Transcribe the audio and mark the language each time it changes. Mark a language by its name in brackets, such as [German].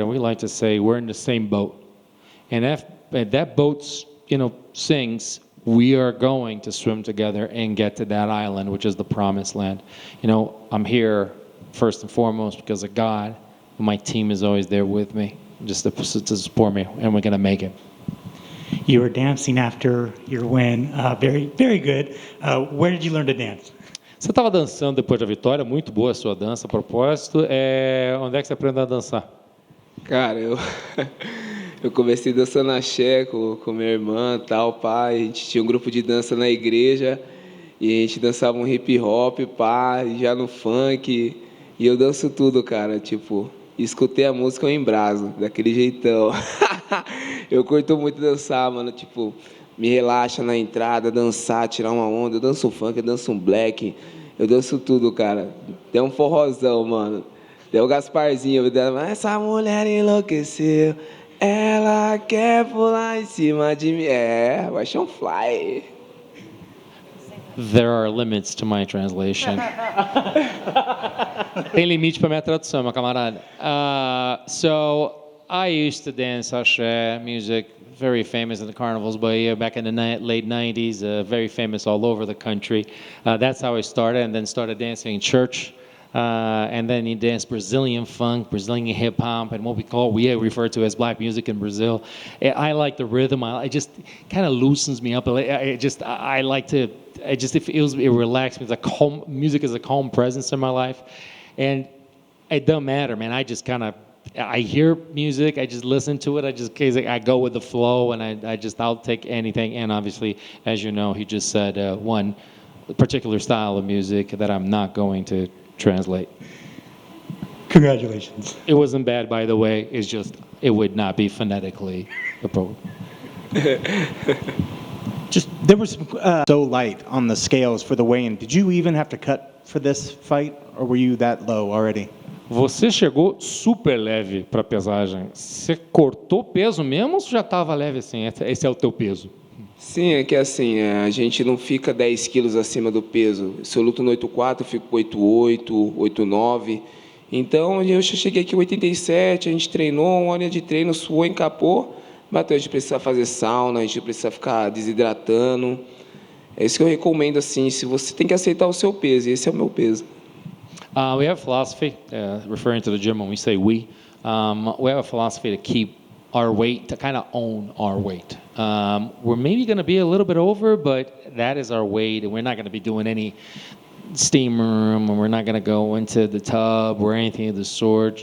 [English] And we like to say we're in the same boat. And if that boat, sinks, we are going to swim together and get to that island, which is the promised land. I'm here first and foremost because of God. My team is always there with me, just to support me, and we're going to make it. You were dancing after your win. Very, very good. Where did you learn to dance? [Portuguese] Você estava dançando depois da vitória, muito boa a sua dança, a propósito. Onde é que você aprendeu a dançar? Cara, eu comecei dançando axé com minha irmã, tal, pai. A gente tinha um grupo de dança na igreja e a gente dançava um hip hop, pá, já no funk. E eu danço tudo, cara, escutei a música, eu embraso, daquele jeitão. Eu curto muito dançar, mano, me relaxa na entrada, dançar, tirar uma onda. Eu danço funk, eu danço um black, eu danço tudo, cara. Tem um forrozão, mano. Tem o Gasparzinho, mas essa mulher enlouqueceu, ela quer pular em cima de mim. Vai ser um fly. [English] There are limits to my translation. [Portuguese] Tem limite para minha tradução, meu camarada. [English] So I used to dance axé music very famous in the carnivals, but yeah, back in the late 90s, very famous all over the country. That's how I started, and then started dancing in church. And then he danced Brazilian funk, Brazilian hip hop, and what we refer to as black music in Brazil. I like the rhythm. It just kind of loosens me up. I like to. It relaxes me. It's a calm. Music is a calm presence in my life, and it doesn't matter, man. I hear music. I just listen to it. I go with the flow, and I'll take anything. And obviously, as you know, he just said one particular style of music that I'm not going to translate. Congratulations. It wasn't bad, by the way. It's just it would not be phonetically appropriate. Just there was so light on the scales for the weigh-in. Did you even have to cut for this fight, or were you that low already? [Portuguese] Você chegou super leve para a pesagem. Você cortou peso mesmo ou você já estava leve assim? Esse é o teu peso? Sim, é que assim, a gente não fica 10 quilos acima do peso. Se eu luto no 8,4, eu fico com 8,8, 8,9. Então, eu já cheguei aqui em 87, a gente treinou, 1 hora de treino, suou, encapou, bateu. A gente precisa fazer sauna, a gente precisa ficar desidratando. É isso que eu recomendo, assim, se você tem que aceitar o seu peso, e esse é o meu peso. [English] We have a philosophy, referring to the gym when we say we have a philosophy to keep our weight, to kind of own our weight. We're maybe going to be a little bit over, but that is our weight, and we're not going to be doing any steam room, and we're not going to go into the tub or anything of the sort.